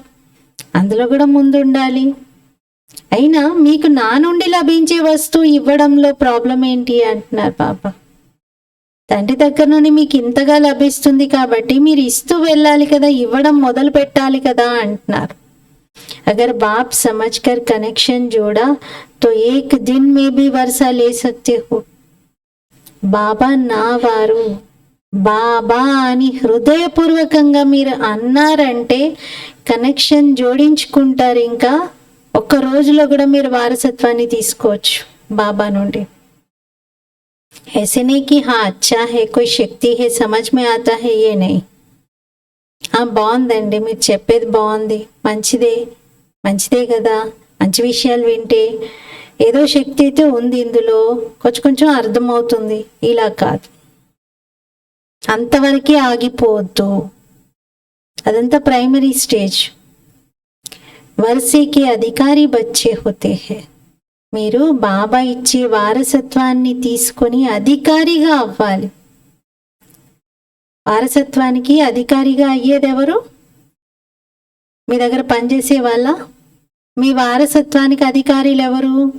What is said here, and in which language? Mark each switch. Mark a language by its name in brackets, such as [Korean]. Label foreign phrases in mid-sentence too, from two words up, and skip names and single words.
[Telugu] అందులో కూడా ముందుండాలి. అయినా మీకు నా నుండి లభించే వస్తువు ఇవ్వడంలో ప్రాబ్లం ఏంటి అంటున్నారు బాబా. తండ్రి దగ్గర నుండి మీకు ఇంతగా లభిస్తుంది కాబట్టి మీరు ఇస్తూ వెళ్ళాలి కదా, ఇవ్వడం మొదలు పెట్టాలి కదా అంటున్నారు. [Hindi] अगर बाप समझकर कनेक्शन जोड़ा तो 1 दिन में भी वर्सा ले सकते हो. [Telugu] బాబా నా వారు, బాబా అని హృదయపూర్వకంగా మీరు అన్నారంటే కనెక్షన్ జోడించుకుంటారు. ఇంకా 1 రోజులో కూడా మీరు వారసత్వాన్ని తీసుకోవచ్చు బాబా నుండి. [Hindi] ऐसे नहीं कि हाँ अच्छा है, कोई शक्ति है, समझ में आता है, ये नहीं. [Telugu] బాగుందండి, మీరు చెప్పేది బాగుంది, మంచిదే కదా, మంచి విషయాలు వింటే ఏదో శక్తి అయితే ఉంది ఇందులో, కొంచెం అర్థమవుతుంది. ఇలా కాదు, అంతవరకే ఆగిపోవద్దు, అదంతా [English] primary stage. [Hindi] वर्से के अधिकारी बच्चे होते हैं. [Telugu] మీరు బాబా ఇచ్చే వారసత్వాన్ని తీసుకొని అధికారిగా అవ్వాలి. వారసత్వానికి అధికారిగా అయ్యేదెవరు? మీ దగ్గర పనిచేసే వాళ్ళ? మీ వారసత్వానికి అధికారులు ఎవరు?